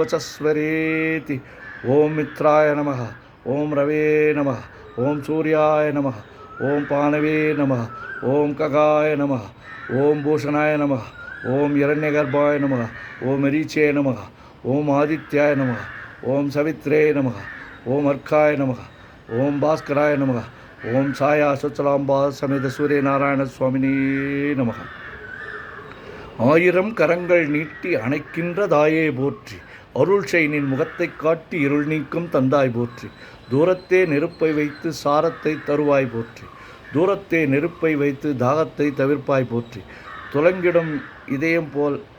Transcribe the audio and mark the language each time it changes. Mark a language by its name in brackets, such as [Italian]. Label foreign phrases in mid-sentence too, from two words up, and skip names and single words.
[Sanskrit] वचस्वरेति ओं मित्राय नमः ओं रवे नमः ओं सूर्याय नमः ओं पानवे नमः ओं खगाय नमः ओं भूषणाय नमः ओं हिरण्यगर्भाय नमः ओं मरीचे नमः ओं आदित्याय नमः ओं सवित्रे नमः ओं अर्काय नमः ओं भास्कराय नमः ओं साया सुचलांबा समेत सूर्यनारायण स्वामिने नमः [Tamil] ஆயிரம் கரங்கள் நீட்டி அணைக்கின்ற தாயே போற்றி அருள் செய் நின் முகத்தை காட்டி இருள் நீக்கும் தந்தாய் போற்றி தூரத்தே நெருப்பை வைத்து சாரத்தை தருவாய் போற்றி தூரத்தே நெருப்பை வைத்து தாகத்தை தவிர்ப்பாய் போற்றி துலங்கிடும் இதயம் போல்